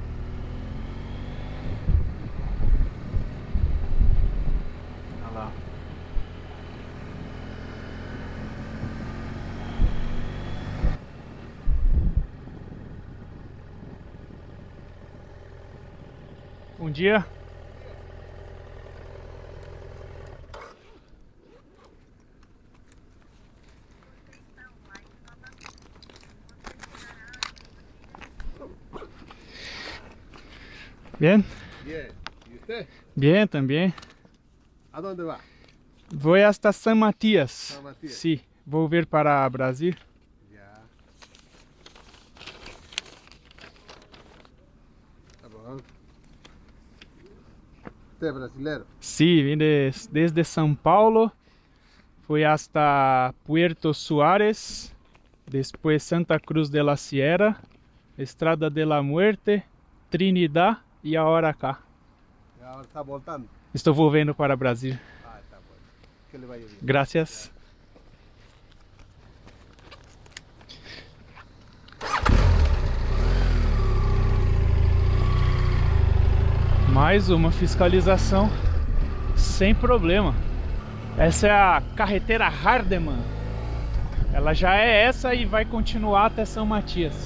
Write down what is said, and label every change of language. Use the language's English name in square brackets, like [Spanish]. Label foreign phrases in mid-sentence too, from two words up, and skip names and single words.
[Portuguese] Olha lá. Bom dia. [Spanish] Bien, Bien. ¿Y usted? bien también. ¿A dónde va? Voy hasta San Matías. San Matías. Sí, [Portuguese] vou vir para Brasil. Ya. Tá bom. [Spanish] ¿Usted es brasilero? Sí, [Portuguese] vim desde São Paulo. [Spanish] Fui hasta Puerto Suárez. Después Santa Cruz de la Sierra. Estrada de la Muerte. Trinidad. [Portuguese] E agora acá. [Spanish] Y ahora está voltando. [Portuguese] Estou voltando para Brasil. [Spanish] Ah, está bueno. Que le vaya bien. Gracias. [Portuguese] Mais uma fiscalização sem problema. Essa é a carretera Hardeman. Ela já é essa e vai continuar até São Matias.